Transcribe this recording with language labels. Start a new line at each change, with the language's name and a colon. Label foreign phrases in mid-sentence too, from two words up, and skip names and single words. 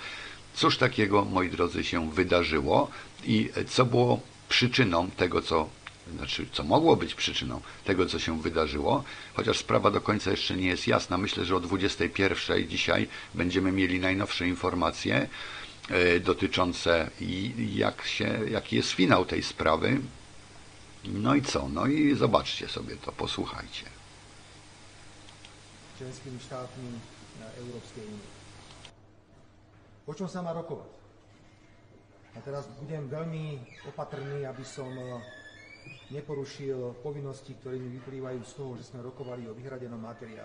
Polish: Cóż takiego, moi drodzy, się wydarzyło i co było przyczyną tego, co mogło być przyczyną tego, co się wydarzyło, chociaż sprawa do końca jeszcze nie jest jasna. Myślę, że o 21:00 dzisiaj będziemy mieli najnowsze informacje dotyczące jaki jest finał tej sprawy. No i co? No i zobaczcie sobie to, posłuchajcie.
Slovak: Členskými štátmi Európskej únie. O čom sa má rokovať? A teraz budem veľmi opatrný, aby som neporušil povinnosti, ktoré mi vyplývajú z toho, že sme rokovali o vyhradenom materiáli.